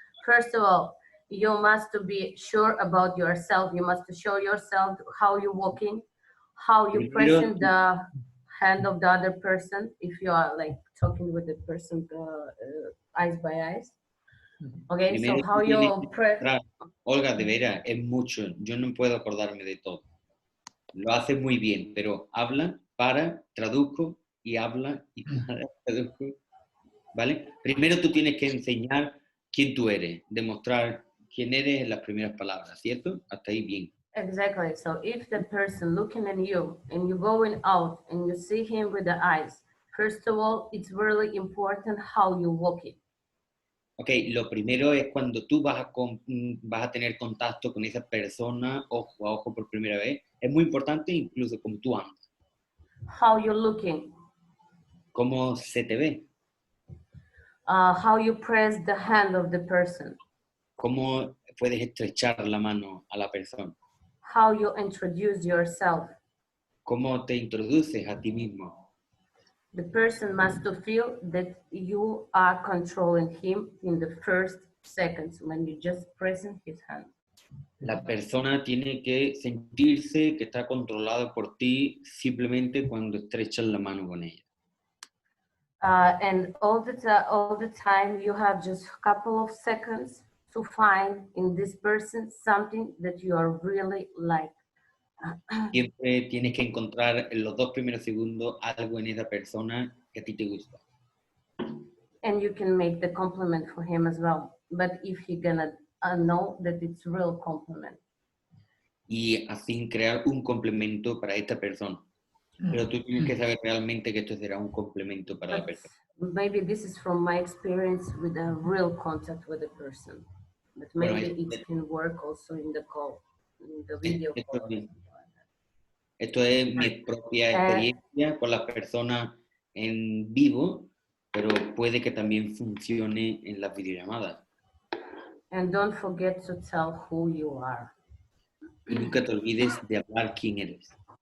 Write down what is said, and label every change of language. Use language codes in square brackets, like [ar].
[en] First of all, you must be sure about yourself. You must show yourself how you're walking, how you present the hand of the other person, if you are like talking with the person eyes by eyes. Okay, [es] Primero, [en] so how you [es] Olga, de veras, es mucho. Yo no puedo acordarme de todo. Lo hace muy bien, pero habla, para, traduzco y habla y para, traduzco. ¿Vale? Primero tú tienes que enseñar quién tú eres, demostrar quién eres en las primeras palabras, ¿cierto? Hasta ahí bien. [en] Exactly. So if the person looking at you and you're going out and you see him with the eyes, first of all, it's really important how you walk it. [es] Ok, lo primero es cuando tú vas a tener contacto con esa persona ojo a ojo por primera vez. Es muy importante incluso como tú andas, [en] How you're looking, [es] cómo se te ve, [en] how you press the hand of the person, [es] cómo puedes estrechar la mano a la persona, [en] how you introduce yourself. [es] cómo te introduces a ti mismo. [en] The person must to feel that you are controlling him in the first seconds when you just pressing his hand. [es] La persona tiene que sentirse que está controlada por ti simplemente cuando estrechas la mano con ella. [en] And all the time you have just a couple of seconds to find in this person something that you are really like. [es] Siempre tienes que encontrar en los 2 primeros segundos algo en esa persona que a ti te gusta. [en] And you can make the compliment for him as well. But if he gonna know that it's real compliment. [es] Y así crear un complemento para esta persona. Pero tú tienes que saber realmente que esto será un complemento para la [en] But [es] persona. [en] maybe this is from my experience with a real contact with a person. But maybe [es] Bueno, [en] it can work also in the call, in the video [es] esto, [en] call. [es] esto es mi propia experiencia con las personas en vivo, pero puede que también funcione en las videollamadas. [en] And don't forget to tell who you are. [es] Y nunca te olvides de hablar quién eres.